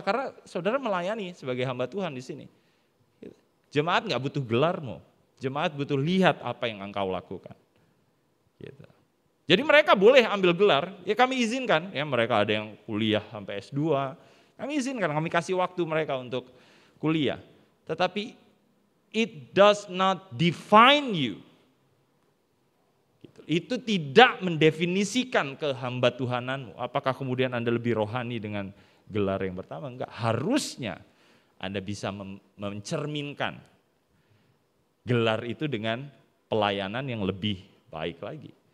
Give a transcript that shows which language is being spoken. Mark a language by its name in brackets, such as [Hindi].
[Indonesian] Karena saudara melayani sebagai hamba Tuhan di sini. Jemaat nggak butuh gelarmu, jemaat butuh lihat apa yang engkau lakukan. Gitu. Jadi mereka boleh ambil gelar, ya kami izinkan. Ya mereka ada yang kuliah sampai S2, kami izinkan, kami kasih waktu mereka untuk kuliah. Tetapi [English] it does not define you. [Indonesian] Gitu. Itu tidak mendefinisikan kehamba Tuhananmu. Apakah kemudian Anda lebih rohani dengan gelar yang pertama? Enggak, harusnya Anda bisa mencerminkan gelar itu dengan pelayanan yang lebih baik lagi.